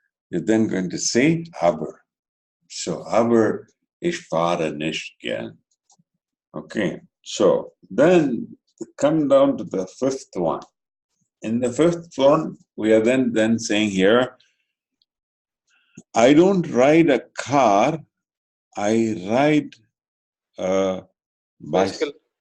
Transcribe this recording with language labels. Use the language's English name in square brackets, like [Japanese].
[English] You're then going to say aber. [German] So aber, ich fahre nicht gern. [English] Okay, so then come down to the fifth one. In the fifth one, we are then saying here, I don't ride a car, I ride a bicycle.